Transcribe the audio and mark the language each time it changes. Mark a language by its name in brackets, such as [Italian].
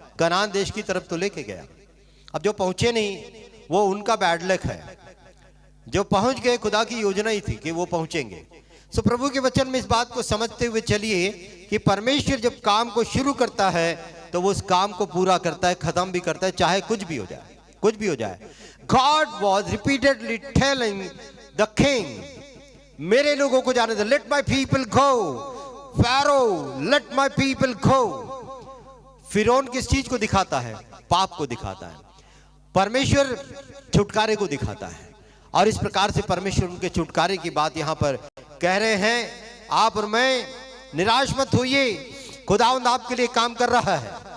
[Hindi] कनान देश की तरफ तो लेके गया। अब जो पहुंचे नहीं वो उनका बैड लक है, जो पहुंच गए खुदा की योजना ही थी कि वो पहुंचेंगे। सो प्रभु के वचन में इस बात को समझते हुए चलिए कि परमेश्वर जब काम को शुरू करता है तो वो उस काम को पूरा करता है, खत्म भी करता है, चाहे कुछ भी हो जाए, कुछ भी हो जाए। [English] God was repeatedly telling the king, [Hindi] मेरे लोगों को जाने दे, [English] let my people go, Pharaoh, let my people go। [Hindi] फिरौन किस चीज को दिखाता है? पाप को दिखाता है। परमेश्वर छुटकारे को दिखाता है, और इस प्रकार से परमेश्वर उनके छुटकारे की बात यहां पर कह रहे हैं। आप और मैं निराश मत होइए, खुदावंद आपके लिए काम कर रहा है।